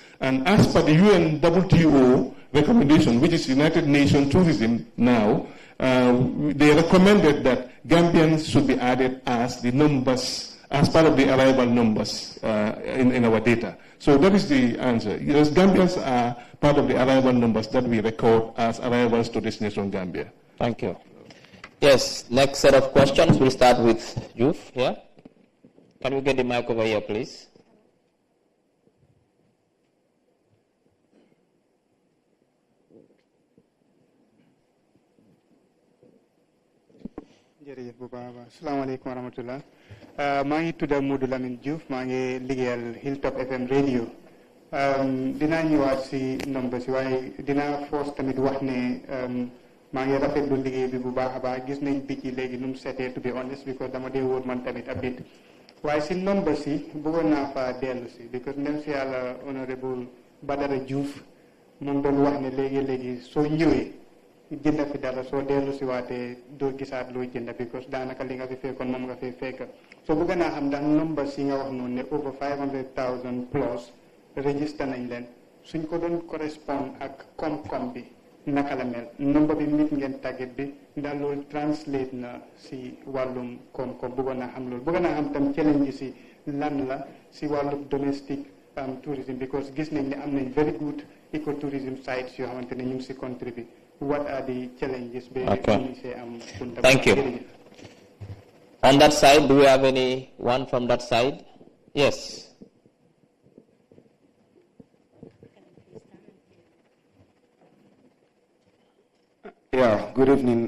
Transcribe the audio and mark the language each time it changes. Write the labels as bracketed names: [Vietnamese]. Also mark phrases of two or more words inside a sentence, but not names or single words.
[English] And as per the UNWTO recommendation, which is United Nations Tourism now, they recommended that Gambians should be added as the numbers, as part of the arrival numbers in our data. So that is the answer. Yes, Gambians are part of the arrival numbers that we record as arrivals to destination Gambia. Thank you. Yes, next set of questions. We'll start with Youth here. Can we get the mic over here, please? [Wolof] jërëjëf bu baax a baax [Arabic] السلام عليكم ورحمة الله [Wolof] maa ngi tudd Modou Lamine Diouf maa ngi liggéeyal Hilltop FM radio dinaa ñëwaat si nombre si waaye dinaa force tamit wax ne maa ngi rafetlu liggéey bi bu baax a baax gis nañ bi ci léegi nu mu setee [English] to be honest [Wolof] because dama dee wóor man tamit [English] a bit [Wolof] waaye si nombre si bëggoon naa fa dellu si because [French] même si [Wolof] yàlla honorable Badara Diouf moom doon wax ne léegi soo ñëwee jënd fi dara soo dellu si waatee doo gisaat loo jënd because daanaka li nga fi fekkoon moom nga fi fekk soo bëgg naa xam ndax nombre si nga wax noonu ne over 500,000 plus register nañ leen suñ ko doon correspond ak koom-koom bi naka la mel nombre bi nit ngeen target bi ndax loolu translate na si wàllum koom-koom bëggoon naa xam loolu bëgg naa xam tam challenge si lan la si wàllum [English] domestic tourism [Wolof] because gis nañ ne am nañ [English] very good ecotourism sites [Wolof] yoo xamante ne ñu ngi si country bi. [English] What are the challenges? Okay. Thank you. On that side, do we have anyone from that side? Yes. Yeah, good evening.